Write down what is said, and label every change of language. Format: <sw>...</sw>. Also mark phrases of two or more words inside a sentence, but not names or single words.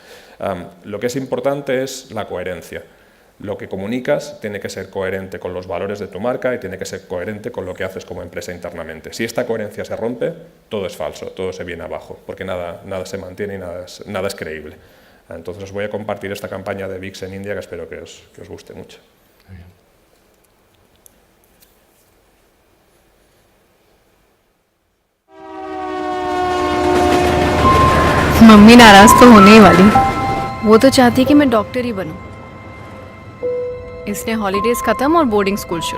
<es>Lo que es importante es la coherencia. Lo que comunicas tiene que ser coherente con los valores de tu marca y tiene que ser coherente con lo que haces como empresa internamente. Si esta coherencia se rompe, todo es falso, todo se viene abajo, porque nada se mantiene y nada es creíble. Entonces os voy a compartir esta campaña de VIX en India que espero que os guste mucho.</es> <hi>मम्मी नाराज तो होने ही वाली। वो तो चाहती कि मैं डॉक्टर ही बनूं। इसने हॉलीडेज खत्म और</hi> <en>boarding school</en> <hi>शुरू।</hi>